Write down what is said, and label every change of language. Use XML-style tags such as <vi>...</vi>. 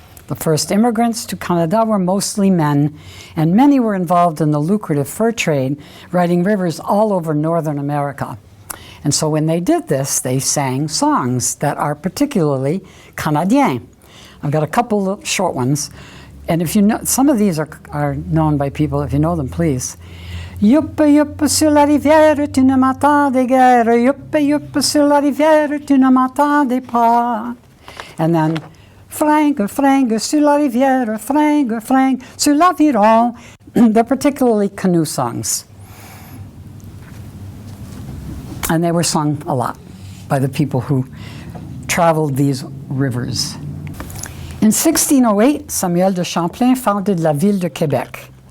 <en>The first immigrants to Canada were mostly men, and many were involved in the lucrative fur trade, riding rivers all over northern America. And so when they did this, they sang songs that are particularly Canadiens. I've got a couple of short ones, and if you know, some of these are known by people. If you know them, please.</en> <fr>Youp, youp, sur la rivière, tu ne m'attendais guère. Youp, youp, sur la rivière, tu ne m'attendais pas. And then, fringue, fringue, sur la rivière, fringue, fringue, sur l'aviron.</fr> <en>They're particularly canoe songs. And they were sung a lot by the people who traveled these rivers. In 1608, Samuel de Champlain founded la ville de Québec.</en>